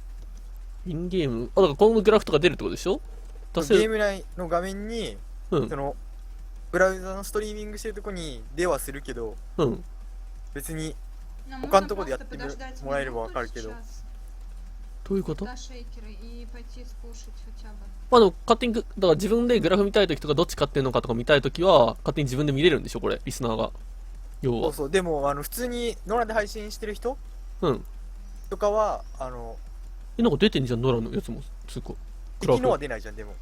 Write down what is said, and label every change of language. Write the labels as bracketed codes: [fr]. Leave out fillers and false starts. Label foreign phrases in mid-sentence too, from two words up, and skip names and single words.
[ja] インゲーム、だからこのグラフとか出るってことでしょ？出せる。ゲーム内の画面に、うんそのブラウザのストリーミングしてるとこに出はするけど、うん別に [ru] Нам [ja] 他の [ru] нужно [ja] とこでやっ [ru] просто [ja] て [ru] подождать [ja] もらえれば [ru] минуту [ja] わかるけど、 [ru] сейчас [ja] どういうこと？ [ru] до шейкера и пойти скушать хотя бы. [ja] まあでも勝手にだから自分でグラフ見たいときとかどっち買ってんのかとか見たいときは勝手に自分で見れるんでしょこれリスナーが。要はそうそう。でも普通にノラで配信してる人うんとかはなんか出てんじゃんノラのやつもつうかグラフ敵のは出ないじゃん。でも